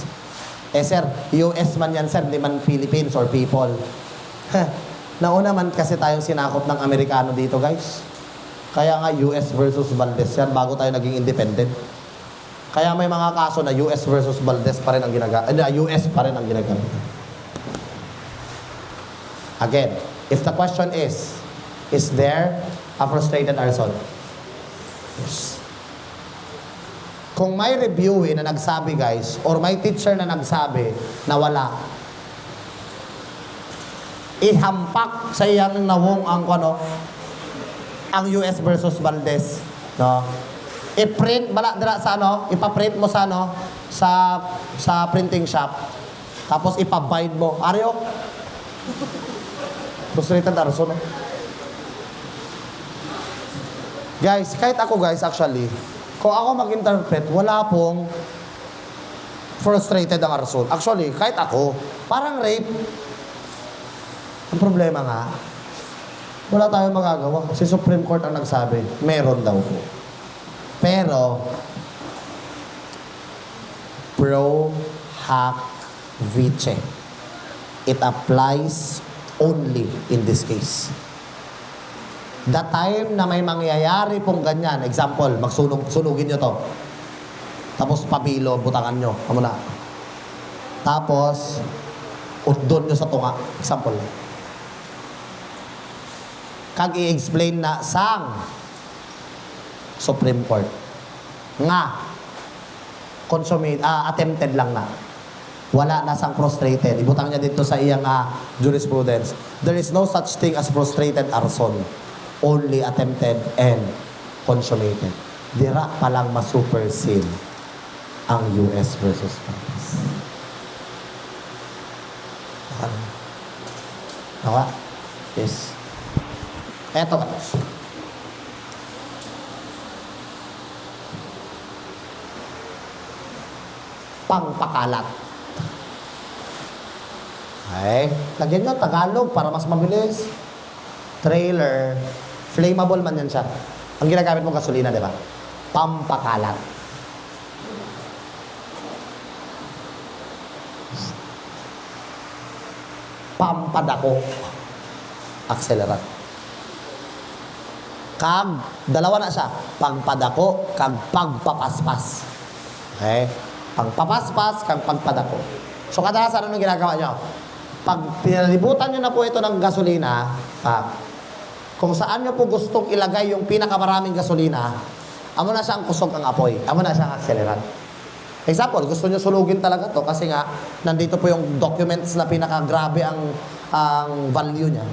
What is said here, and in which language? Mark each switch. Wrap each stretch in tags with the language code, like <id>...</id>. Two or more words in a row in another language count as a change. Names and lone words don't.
<tl>Eh sir, US man yan sir, hindi man Philippines or people. Nauna man kasi tayong sinakop ng Amerikano dito, guys. Kaya nga US versus Valdez yan bago tayo naging independent. Kaya may mga kaso na US versus Valdez pa rin ang ginagamit. US pa rin ang ginagamit. Again, if the question is there a frustrated arson? Yes.</tl> <hil>Kung may reviewin na nagsabi, guys, or may teacher na nagsabi na wala, ihampak sa iyang nawong ang ang US versus Valdez, no? I-print bala dira sa ipa-print mo sa sa printing shop.</hil> <tl>Tapos ipa-bind mo. Aryo. Frustrated arson, no? Guys, kahit ako, guys, actually,</tl> <en>kung ako mag-interpret,</en> <tl>wala pong frustrated ang arson. Actually, kahit ako, parang rape. Ang problema nga, wala tayong magagawa. Si Supreme Court ang nagsabi, meron daw po. Pero,</tl> <la>pro hac vice.</la> <en>It applies only in this case. The time</en> <tl>na may mangyayari pong ganyan, example, sunugin nyo to.</tl> <hil>Tapos pabilo, butangan nyo. Amo na. Tapos, udon nyo sa tunga. Example. Kag i-explain na sang Supreme Court nga attempted lang na. Wala na sang frustrated. Ibutang niya dito sa iyang jurisprudence.</hil> <en>There is no such thing as frustrated arson. Only attempted and consummated.</en> <hil>Dira palang ma-supersede ang US versus Valdez. Nawa?</hil> <tl>Yes. Eto. Pangpakalat.</tl> <en>Okay.</en> <tl>Lagyan nyo Tagalog para mas mabilis. Trailer. Flammable man yan siya. Ang ginagamit mong gasolina, di ba? Pampakalat. Pampadako.</tl> <hil>Accelerant. Kag, dalawa na siya. Pagpadako, kag pagpapaspas.</hil> <en>Okay?</en> <hil>Pagpapaspas, kag pagpadako.</hil> <en>So,</en> <tl>kadalasan ano ginagawa nyo? Pag pinalibutan nyo na po ito ng gasolina, kung saan nyo po gustong ilagay yung pinakamaraming gasolina, amo na siyang kusog ang apoy. Amo na siyang accelerant. Example, gusto nyo sulugin talaga to kasi nga, nandito po yung documents na pinakagrabe ang value niya.</tl>